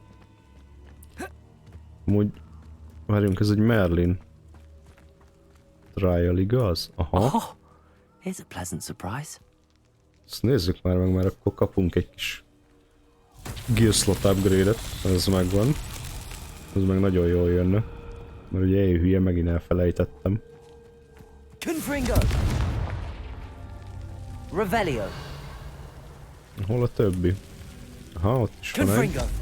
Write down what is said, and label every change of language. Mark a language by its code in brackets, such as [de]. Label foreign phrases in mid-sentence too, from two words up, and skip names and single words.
[hu] Amúgy... Várjunk, ez egy Merlin. Trial, igaz? Aha. [en] Oh, here's a pleasant surprise. [hu] Ezt nézzük már meg, mert akkor kapunk egy kis [en] gear slot upgrade- [hu] et. Ez megvan. Ez meg nagyon jól jönne. Mert ugye én hülye, megint elfelejtettem. Confringo! Revelio! Hol a többi? Aha, ott is van egy. Confringo!